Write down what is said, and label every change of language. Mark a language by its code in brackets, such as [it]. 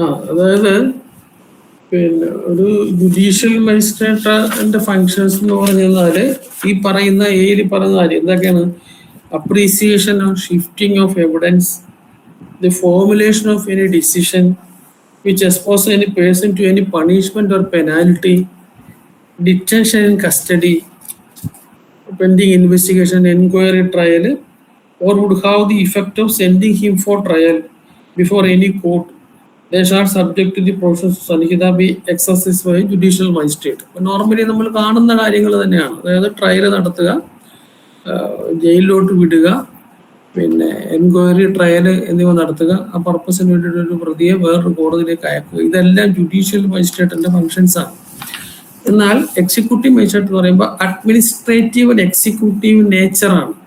[ml] അതായത് പിന്നെ ഒരു ജുഡീഷ്യൽ മജിസ്ട്രേറ്റിന്റെ ഫങ്ഷൻസ് എന്ന് പറഞ്ഞു കഴിഞ്ഞാല് ഈ പറയുന്ന പറയുന്ന കാര്യം എന്തൊക്കെയാണ്? [en] Appreciation of shifting of evidence, the formulation of any decision which exposes any person to any punishment or penalty, detention in custody, pending investigation, inquiry, trial, or would have the effect of sending him for trial before any court. They are subject to the process of Sanhita be exercised by judicial magistrate. [ml] Normally നമ്മൾ കാണുന്ന കാര്യങ്ങൾ തന്നെയാണ്. അതായത് trial നടത്തുക, ജയിലിലോട്ട് വിടുക, പിന്നെ enquiry, trial എന്നിവ നടത്തുക, ആ പർപ്പസിന് വേണ്ടിയിട്ട് ഒരു പ്രതിയെ വേറൊരു കോടതിയിലേക്ക് അയക്കുക. ഇതെല്ലാം ജുഡീഷ്യൽ മജിസ്ട്രേറ്റിന്റെ ഫങ്ഷൻസ് ആണ്. എന്നാൽ എക്സിക്യൂട്ടീവ് മജിസ്ട്രേറ്റ് എന്ന് പറയുമ്പോൾ അഡ്മിനിസ്ട്രേറ്റീവ് ആൻഡ് എക്സിക്യൂട്ടീവ് നേച്ചറാണ്.